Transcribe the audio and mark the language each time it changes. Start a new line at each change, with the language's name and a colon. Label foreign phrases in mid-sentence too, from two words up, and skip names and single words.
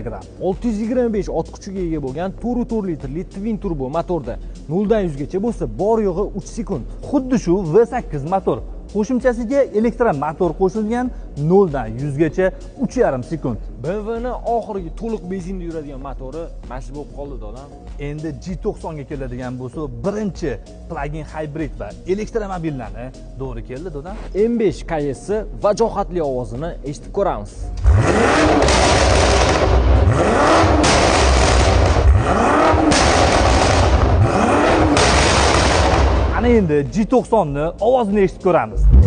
Uzbek: 625 ot kuchiga ega bo'lgan 4.4 litrli
English: twin turbo
Uzbek: motorda 0 dan 100 gacha bo'lsa, bor yo'g'i 3 sekund. Xuddi shu V8 motor. Qo'shimchasiga elektromotor qo'shilgan, 0 dan 100 gacha 3,5 sekund. BMW ning oxirgi to'liq benzinda yuradigan motori mashhur bo'lib qoldi, dodam. Endi G90 ga keladigan bo'lsa, birinchi
English: plug-in hybrid
Uzbek: va elektromobillarni to'g'ri keldi, dodam. M5 KS vajohatli ovozini eshitib ko'ramiz. Ana endi G90 ni ovozini eshitib ko'ramiz.